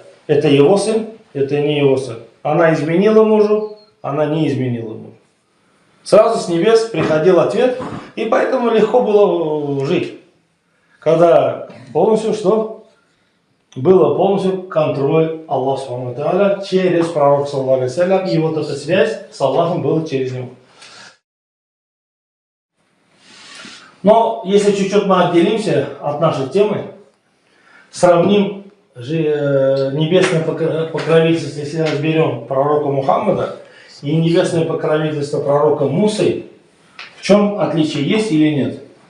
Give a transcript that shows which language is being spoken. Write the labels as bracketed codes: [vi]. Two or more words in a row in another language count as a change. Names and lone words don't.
[ru] Это его сын, это не его сын. Она изменила мужу, она не изменила мужу. Сразу с небес приходил ответ, и поэтому легко было жить. Когда полностью что? Было полностью контроль Аллаха [ar] سبحانه وتعالى [ru] через пророка, [ar] صلى الله عليه وسلم, [ru] и вот эта связь с Аллахом была через него. Но если чуть-чуть мы отделимся от нашей темы, сравним небесное покровительство, если разберем пророка Мухаммада и небесное покровительство пророка Мусы, в чем отличие есть или нет?